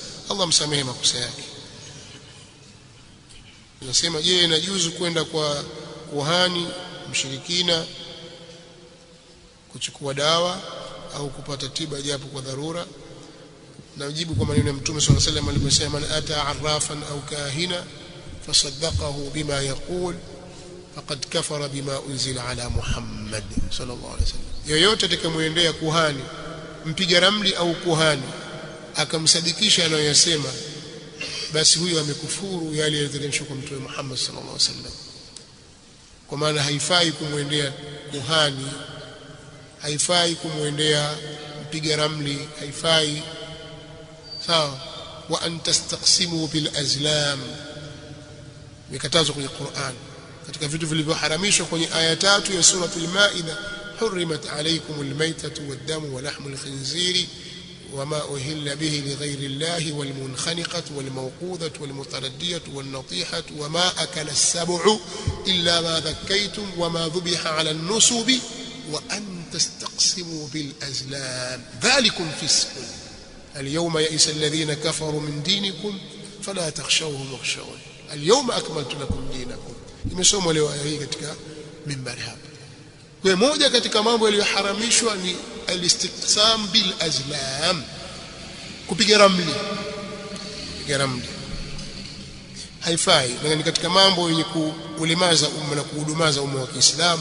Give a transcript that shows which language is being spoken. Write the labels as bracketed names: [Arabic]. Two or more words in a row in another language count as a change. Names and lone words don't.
[Swahili] Allah msamehe makosa yake. Nasema, je, inajuzu kwenda kwa kuhani mshirikina kuchukua dawa au kupata tiba japo kwa dharura? Najibu kwa maneno ya Mtume [Arabic] صلى الله عليه وسلم aliposema, من أتى عرافا أو كاهنا فصدقه بما يقول فقد كفر بما أنزل على محمد صلى الله عليه وسلم. [Swahili] Yoyote atakayemuendea kuhani, mpiga ramli au kuhani, akamsadikisha anayosema, basi huyo amekufuru yale yaliyoteremshwa kwa Mtume Muhammad [Arabic] صلى الله عليه وسلم. [Swahili] Kwa maana haifai kumuendea kuhani, haifai kumuendea mpiga ramli, haifai. Sawa. [Arabic] وأن تستقسموا بالأزلام, [Swahili] mikatazo kwenye Qur'an. Katika vitu vilivyoharamishwa kwenye aya 3 ya sura al-Maida, [Arabic] حرمت عليكم الميتة والدم و ولحم الخنزير وما أهل به لغير الله والمنخنقة والموقوذة والمتردية والنطيحة وما أكل السبع إلا ما ذكيتم وما ذبح على النصب وأن تستقسموا بالأزلام ذلكم فسق اليوم يئس الذين كفروا من دينكم فلا تخشوهم واخشوني اليوم أكملت لكم دينكم. [Swahili] Imesomwa leo aya hii katika mimbari hapa. Kwa moja katika mambo yaliyoharamishwa ni [Arabic] الاستقسام بالأزلام, [Swahili] kupiga ramli. Kupiga ramli haifai, na ni katika mambo yenye kuulemaza umma na kuhudumaza umma wa Kiislamu.